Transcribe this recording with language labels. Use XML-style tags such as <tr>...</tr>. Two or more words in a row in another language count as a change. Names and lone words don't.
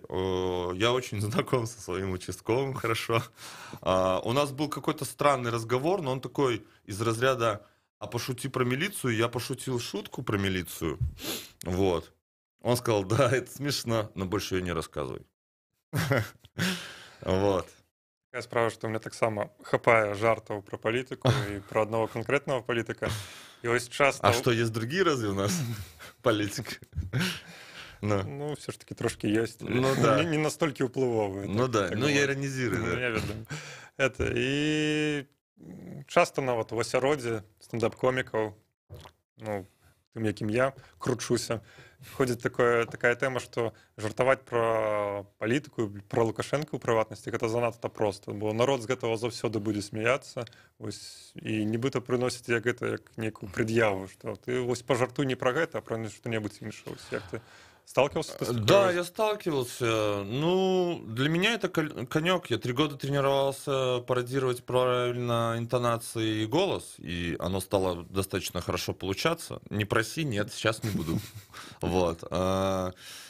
<ru>Я очень знаком со своим участковым, хорошо. У нас был какой-то странный разговор, но он такой из разряда «а пошути про милицию». Я пошутил шутку про милицию. Вот. Он сказал: да, это смешно, но больше ее не рассказывай. Вот.</ru> <be>Такая справа, што мне таксама хапае жартаў пра палітыку і пра аднаго канкрэтнага палітыка. І вось часта...</be> <ru>А что, есть другие разве у нас политики? Ну, все ж таки трошки есть. Ну да.</ru> <be>Не настолькі ўплывовыя.</be> <ru>Ну да, ну я иронизирую.</ru> <be>Ну, я ведаю. Это, і часта нават у асяроддзі стендап-комікаў, ну, тым, якім я кручуся, ходзіць такая тэма, што жартаваць пра палітыку, пра Лукашэнка ў прыватнасці, гэта занадта проста, бо народ з гэтага заўсёды будзе смяяцца, вось, і нібыта прыносіць гэта як некую прад'яву, што ты вось пажартуй не пра гэта, а пра што-небудзь іншае.</be> <ru>Як ты сталкивался с этим? Да, я сталкивался. Ну, для меня это конек. Я 3 года тренировался пародировать правильно интонации и голос, и оно стало достаточно хорошо получаться. Не проси, нет, сейчас не буду.</ru>